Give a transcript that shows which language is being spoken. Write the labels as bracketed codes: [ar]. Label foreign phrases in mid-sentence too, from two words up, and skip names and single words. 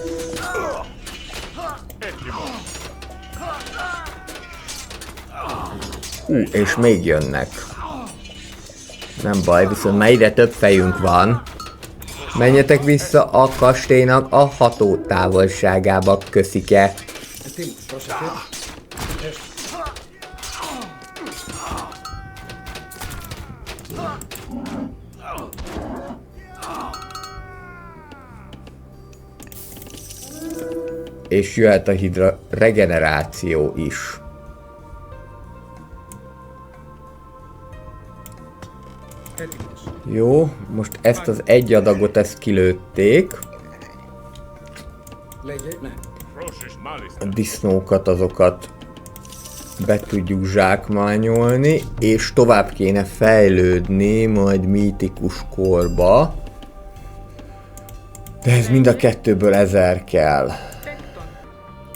[hu] És még jönnek. Nem baj, viszont már ide több fejünk van. Menjetek vissza a kastélynak a hatótávolságába, köszike. [el] Έτοιμος. Πρόσεχε. [hu] És jöhet a hidra regeneráció is. [el] Έτοιμος. [hu] Jó, most ezt az egy adagot ezt kilőtték. [el] Λέγε. Ναι. [hu] A disznókat, azokat be tudjuk zsákmányolni, és tovább kéne fejlődni majd mítikus korba. De ez mind a kettőből 1000 kell.